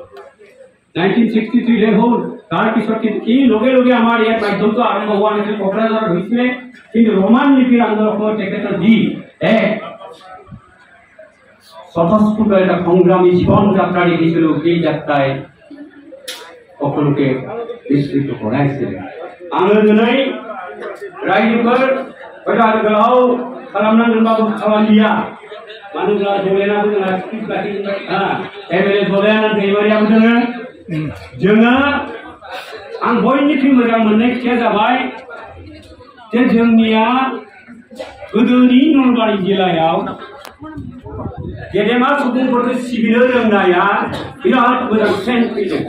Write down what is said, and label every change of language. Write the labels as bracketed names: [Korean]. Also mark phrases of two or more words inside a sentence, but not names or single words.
[Assamese] 1963 হ'ল তাৰপিছত এই লগে লগে আমাৰ ইয়াত মাধ্যমটো আৰম্ভ হোৱা নাছিল কোকৰাঝাৰত হৈছিলে কিন্তু ৰোমান লিপিৰ আন্দোলনৰ তেখেতৰ যি এক স্বতঃস্ফূর্ত এটা সংগ্রামী জীবন যাত্রা দেখিছিল। এই যাত্রায় সকলোকে বিস্তৃত করাইছিল। [Bodo] आङो दिनै रायजोफोर गोदान गोलाव खालामनांगोनबाबो खामानिया मानो होनब्ला जलेनाबो जोंहा स्पिच बायदि एमएलए जलेन दैमारियाबो जोङो आं बयनिख्रुइ मोजां मोननाय खोथाया जाबाय जे जोंनिया गोदोनि नलबारि जिल्लायाव गेदेमा सुबुंफोरखौ सिबिनो रोंनाया बिराद मोजां ट्रेन्ड फैदों।